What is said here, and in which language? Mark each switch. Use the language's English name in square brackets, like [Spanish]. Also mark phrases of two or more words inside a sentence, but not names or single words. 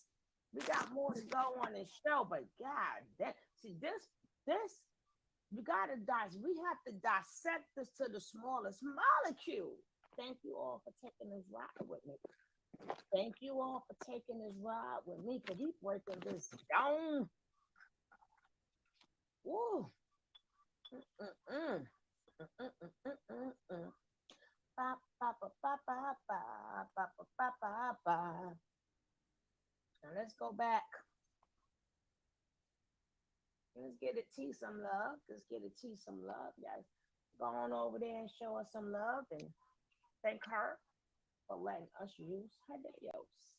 [English] We got more to go on this show, but God, see this, you gotta dice. We have to dissect this to the smallest molecule. Thank you all for taking this ride with me. Thank you all for taking this ride with me, because we breaking this down. Woo. Mm-mm-mm. Mm-mm-mm-mm-mm. Ba, ba, ba, ba, ba, ba, ba, ba, ba, ba, ba. Now let's go back. Let's get it T some love. Let's get it T some love. Guys, go on over there and show us some love and thank her for letting us use her videos.